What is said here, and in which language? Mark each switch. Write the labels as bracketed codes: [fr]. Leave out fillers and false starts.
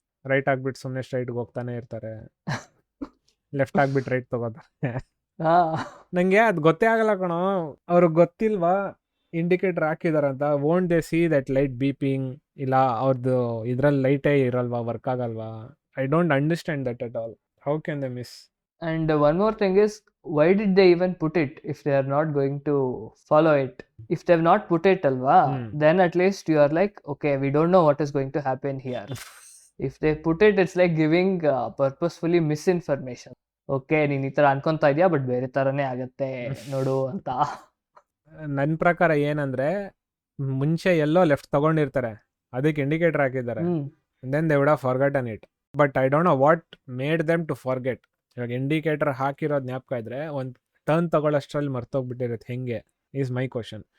[kn] Right ಆಗ್ಬಿಟ್ಟು ಸುಮ್ಮನೆ ಸ್ಟ್ರೈಟ್ಗೆ ಹೋಗ್ತಾನೆ ಇರ್ತಾರೆ, ಲೆಫ್ಟ್ ಆಗ್ಬಿಟ್ಟು ರೈಟ್ ತಗೋತಾರೆ. ನಂಗೆ ಅದು ಗೊತ್ತೇ ಆಗಲ್ಲ ಕಣೋ, ಅವ್ರಿಗೆ ಗೊತ್ತಿಲ್ವಾ indicator ಹಾಕಿದಾರಂತ. [en] won't they see that light beeping, [kn] ಇಲ್ಲ ಅವ್ರದ್ದು ಇದ್ರಲ್ಲಿ ಲೈಟೇ ಇರಲ್ವಾ, ವರ್ಕ್ ಆಗಲ್ವಾ? [en] I don't understand that at all. How can they miss? And one more thing is, why did they even put it if they are not going to follow it? If they have not put it alva, then at least you are like, okay, we don't know what is going to happen here. If they put it, it's like giving purposefully misinformation. [kn] Okay, ನೀನು ಈ ಥರ ಅನ್ಕೊಂತಾ ಇದೆಯಾ, but ಬೇರೆ ಥರನೇ ಆಗತ್ತೆ ನೋಡು ಅಂತ. ನನ್ನ ಪ್ರಕಾರ ಏನಂದರೆ, ಮುಂಚೆ ಎಲ್ಲೋ ಲೆಫ್ಟ್ ತಗೊಂಡಿರ್ತಾರೆ, ಅದಕ್ಕೆ ಇಂಡಿಕೇಟರ್ ಹಾಕಿದ್ದಾರೆ, [en] Then they would have forgotten it. But I don't know what made them to forget. [kn] ಇವಾಗ ಇಂಡಿಕೇಟರ್ ಹಾಕಿರೋದು ಜ್ಞಾಪಕ ಇದ್ರೆ ಒಂದು ಟರ್ನ್ ತಗೊಳ್ಳೋಷ್ಟರಲ್ಲಿ ಮರ್ತೋಗ್ಬಿಟ್ಟಿರುತ್ತೆ ಹೆಂಗೆ, ಈಸ್ ಮೈ ಕ್ವಶನ್.